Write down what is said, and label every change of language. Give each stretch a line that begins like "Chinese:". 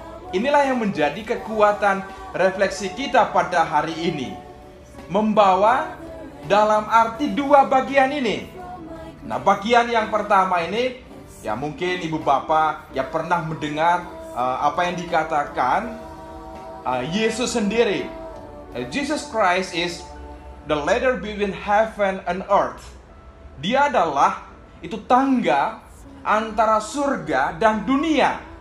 Indonesian: Inilah yang menjadi kekuatan refleksi kita pada hari ini. Membawa dalam arti dua bagian ini. Nah, bagian yang pertama ini, ya mungkin ibu bapak ya pernah mendengar apa yang dikatakan Yesus sendiri.
English: Jesus Christ is the ladder between heaven and earth.
Indonesian: Dia adalah itu tangga antara surga dan dunia.